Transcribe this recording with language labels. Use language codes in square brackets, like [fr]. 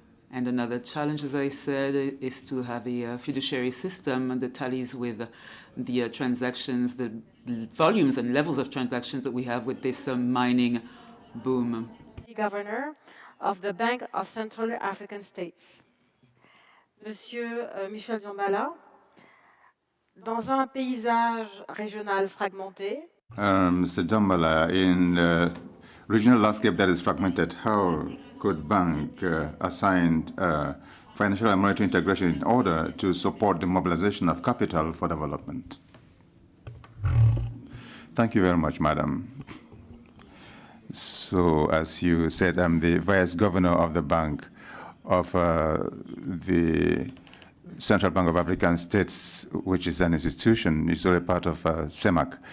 [en] And another challenge, as I said, is to have a fiduciary system that tallies with the transactions, the volumes and levels of transactions that we have with this mining boom. Governor of the Bank of Central African States. [fr] Monsieur Michel Diambala, dans un paysage régional fragmenté, [en] Mr. Diambala, in a regional landscape that is fragmented, how could bank assign financial and monetary integration in order to support the mobilization of capital for development? Thank you very much, Madam. So, as you said, I'm the Vice Governor of the Bank of the Central Bank of African States, which is an institution, it's a part of CEMAC.